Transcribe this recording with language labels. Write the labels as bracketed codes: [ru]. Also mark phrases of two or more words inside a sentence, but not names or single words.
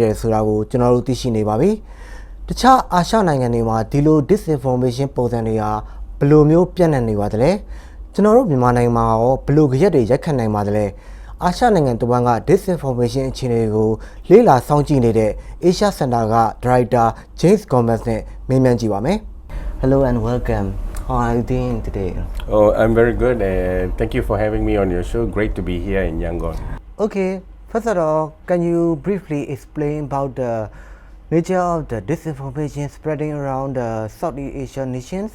[my] တယ်ဆိုတာကိုကျွန်တော်တို့သိရှိနေပါပြီ။တခြားအာရှနိုင်ငံတွေမှာဒီလို disinformation ပုံစံတွေဟာဘယ်လိုမျိုးပြန့်နှံ့နေပါသလဲ။ကျွန်တော်တို့မြန်မာနိုင်ငံမှာရောဘယ်လိုကြက်တွေရက်ခတ်နိုင်ပါသလဲ။အာရှနိုင်ငံတစ်ဝန်းက disinformation အခြေအနေကိုလေ့လာစောင့်ကြည့်နေတဲ့ Asia Center က Director James Gnomez နဲ့မေးမြန်းကြည့်ပါမယ်။ [en] Hello and welcome. How are you doing today? Oh, I'm very good and thank you for having me on your show. Great to be here in Yangon. Okay, first of all, can you briefly explain about the nature of the disinformation spreading around the Southeast Asian nations?